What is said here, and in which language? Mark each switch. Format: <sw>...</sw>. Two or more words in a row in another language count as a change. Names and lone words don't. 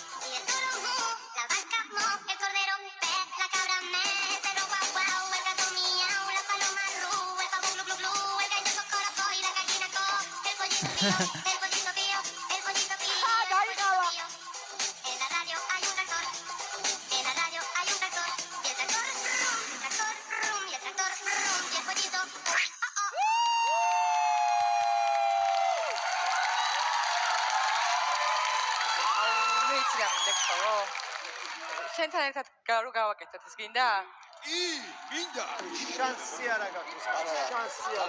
<es>Y el toro mu, la vaca mo, el cordero me, la cabra me, el perro guau guau, el gato miau, la paloma ru, el pavo glu glu glu, el gallo cocorocó y la gallina co, el pollito pío, el pollito pío, el pollito pío, el pollito pío. En la radio hay un tractor. En la radio hay un tractor. Y el tractor rum, y el tractor rum, y el pollito.</es> <ka>მეც რა მინდა ხო? შენთან ერთად რო გავაკეთოთ ის გინდა? მინდა. შანსი არა გაქვს, შანსი არა.</ka>